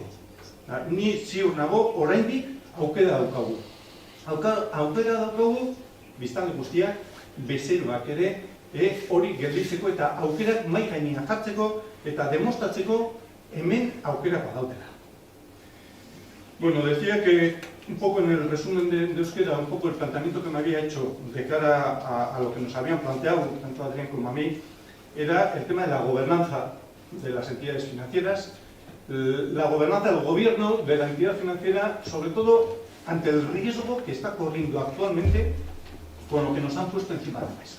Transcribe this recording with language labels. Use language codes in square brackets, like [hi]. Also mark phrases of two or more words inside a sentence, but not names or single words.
[eu] Ni ziur nago oraindik aukera daukagu. Aukera daukagu biztanle guztiak bezeroak ere hori gelditzeko eta aukerak mahai gainean jartzeko eta demostratzeko hemen aukera badautela. [es] Bueno, decía que un poco en el resumen de euskera, un poco el planteamiento que me había hecho de cara a lo que nos habían planteado, tanto Adrián como a mí, era el tema de la gobernanza de las entidades financieras, la gobernanza del gobierno de la entidad financiera, sobre todo ante el riesgo que está corriendo actualmente con lo que nos han puesto encima de la mesa.